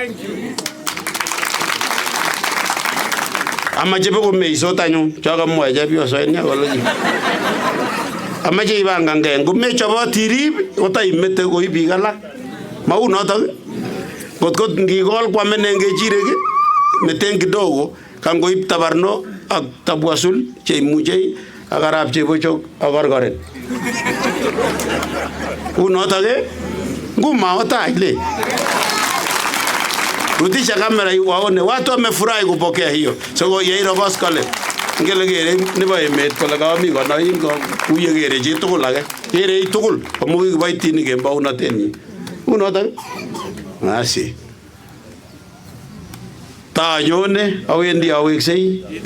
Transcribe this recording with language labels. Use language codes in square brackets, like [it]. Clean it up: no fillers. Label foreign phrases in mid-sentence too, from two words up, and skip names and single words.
[kln] Amache bekomeisot anyun chokamwoe chepyoso ine kole amache ibangangei ngomechobot irib kotaimete koi biik alak mau notok. Kotko ngikol kwamen eng kechirek meten kidogo kangoib tabarno ak tabwasul cheimuche ak arap chebochok ak korkoret. Unotok ngumaotai le. [sw] Rudisha kamera waone watu wamefurahi kupokea hiyo. [kln] So yeiro koskole ngele kere nebo emet kole kami kono ingo kuye kere chi tugul age. Kere tugul amu kiboitinik eng baunatenyi. Unotok. Asi. Tanyone awendi aweksei.